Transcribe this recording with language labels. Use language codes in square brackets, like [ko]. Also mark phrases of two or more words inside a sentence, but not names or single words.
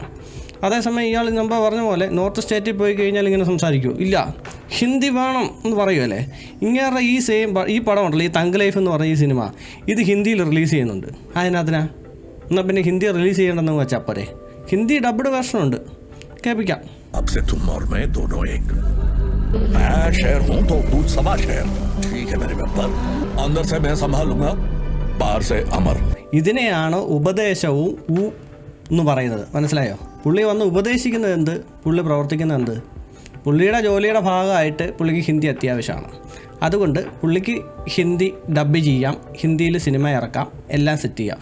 [ml] അതേസമയം ഇയാൾ മുമ്പ് പറഞ്ഞ പോലെ നോർത്ത് സ്റ്റേറ്റിൽ പോയി കഴിഞ്ഞാൽ ഇങ്ങനെ സംസാരിക്കുമോ? ഇല്ല, ഹിന്ദി വേണം എന്ന് പറയുമല്ലേ. ഇങ്ങനെ ഈ പടം ഉണ്ടല്ലോ, ഈ തങ്ക് ലൈഫ് എന്ന് പറഞ്ഞ ഈ സിനിമ, ഇത് ഹിന്ദിയിൽ റിലീസ് ചെയ്യുന്നുണ്ട്. അതിനകത്തിനാ എന്നാൽ പിന്നെ ഹിന്ദി റിലീസ് ചെയ്യണമെന്ന് വെച്ചാൽ പോരെ. ഹിന്ദി ഡബ്ഡ് വേർഷനുണ്ട്, കേൾപ്പിക്കാം. [hi] अब से तुम और मैं दोनों एक। मैं शेर हूं तो तू सवा शेर, ठीक है मेरे बब्बर? अंदर से मैं संभालूंगा, बाहर से अमर. [ml] ഇതിനെയാണ് ഉപദേശവും എന്ന് പറയുന്നത്. മനസ്സിലായോ? പുള്ളി വന്ന് ഉപദേശിക്കുന്നത് എന്ത്, പുള്ളി പ്രവർത്തിക്കുന്നത് എന്ത്? പുള്ളിയുടെ ജോലിയുടെ ഭാഗമായിട്ട് പുള്ളിക്ക് ഹിന്ദി അത്യാവശ്യമാണ്. അതുകൊണ്ട് പുള്ളിക്ക് ഹിന്ദി ഡബ് ചെയ്യാം, ഹിന്ദിയിൽ സിനിമ ഇറക്കാം, എല്ലാം സെറ്റ് ചെയ്യാം.